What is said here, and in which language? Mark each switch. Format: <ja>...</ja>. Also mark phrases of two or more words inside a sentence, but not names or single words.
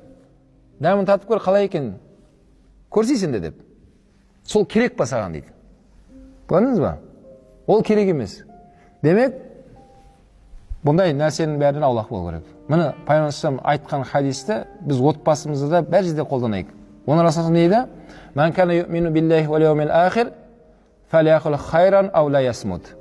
<kk>Дәмін татып көр, қалай екен көрсейсің де деп. Сол керек па саған дейді. Көрдіңіз ба? Ол керек емес. Демек, бұндай нәрсенің бәрінен аулақ болу керек. Міне Пайғамбар айтқан хадисті біз отбасымызда да бәр жерде қолданайық. Оның расында не дейді?</kk> <ar>من كان يؤمن بالله واليوم الآخر فليقل خيرا أو ليصمت.</ar>